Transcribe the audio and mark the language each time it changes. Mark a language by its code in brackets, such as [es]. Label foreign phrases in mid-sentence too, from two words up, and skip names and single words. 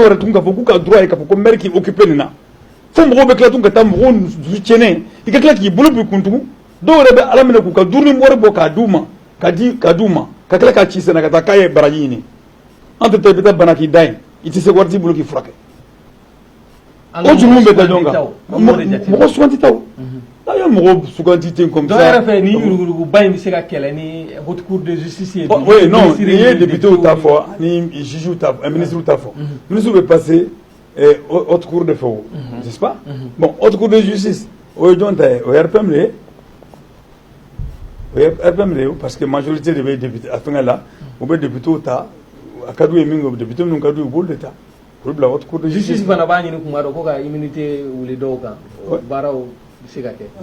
[bm] yɛrɛ tun k'a fɔ k'u ka droit ye k'a fɔ ko maire k'i occuper nin na fo mɔgɔw bɛ tila tun ka taa mɔgɔw dusu tiɲɛnen i ka tila k'i bolo b'i kun tugun dɔw yɛrɛ bɛ ala minɛ k'u ka dumuni wari bɔ k'a d'u ma ka d'u ma ka tila k'a ci sɛnɛ ka taa k'a ye baraji ɲini an tɛ taa i bɛ taa bana k'i da yen i tɛ se wari t'i bolo k'i furakɛ o jurumu bɛ da ɲɔgɔn kan mɔgɔ suganti taw n'a ye mɔgɔ suganti ten [fr] comme ça [bm] dɔw yɛrɛ fɛ ni yuruguba in bɛ se ka kɛlɛ ni [fr] haute cour de justice [bm] ye [fr] oui non [bm] n'i ye députés ta fɔ ani juges ta ministres ta fɔ ministres bɛ [fr] passer haute cour de [bm] fɛ o [fr] n'est-ce pas bon haute cour de justice [bm] o ye jɔn ta ye o ye RPM de ye RPM de ye [fr] parce que majorité de [bm] bɛ député a fɛngɛ la u bɛ députés ta a ka d'u ye min kɛ député minnu ka d'u ye u b'olu de ta olu bila [fr] haute cour de justice [bm] fana b'a ɲini kuma dɔ ko ka immunité wuli dɔw kan baaraw bɛ se ka kɛ